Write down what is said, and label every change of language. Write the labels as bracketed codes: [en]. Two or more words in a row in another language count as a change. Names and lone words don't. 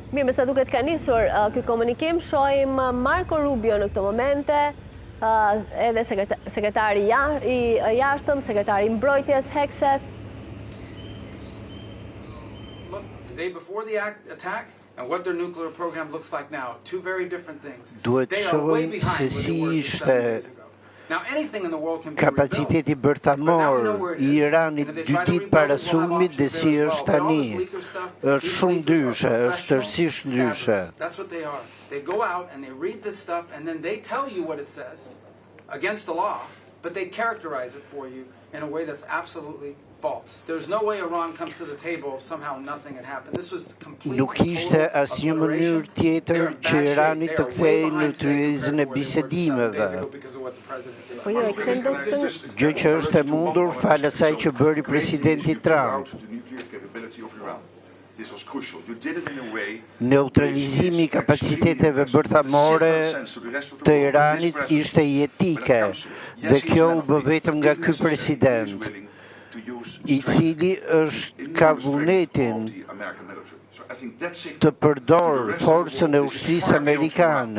[sq] Mirë, me sa duket ka nisur ky komunikim, shohim Marco Rubio në këto momente, edhe sekretari i jashtëm, sekretari i mbrojtjes Hekset. [en] Look, the day before the attack and what their nuclear program looks like now, two very different things. They are way behind where they were 7 days ago. Now, anything in the world can be [sq] kapaciteti bërthamor i Iranit 2 ditë para sulmit dhe si është tani, është shumë ndryshe, është tërësisht ndryshe. [en] That's what they are. They go out and they read this stuff and then they tell you what it says against the law, but they characterize it for you in a way that's absolutely false. There's no way Iran comes to the table if somehow nothing had happened. This was complete. [sq] Nuk ishte asnjë mënyrë tjetër që Irani të kthehej në tryezën e bisedimeve. Po jo, Gjë që është e mundur falë asaj që bëri presidenti Trump. Neutralizimi I kapaciteteve bërthamore të Iranit ishte jetike dhe kjo u bë vetëm nga ky president, I cili ka vullnetin të përdor forcën e ushtrisë amerikane.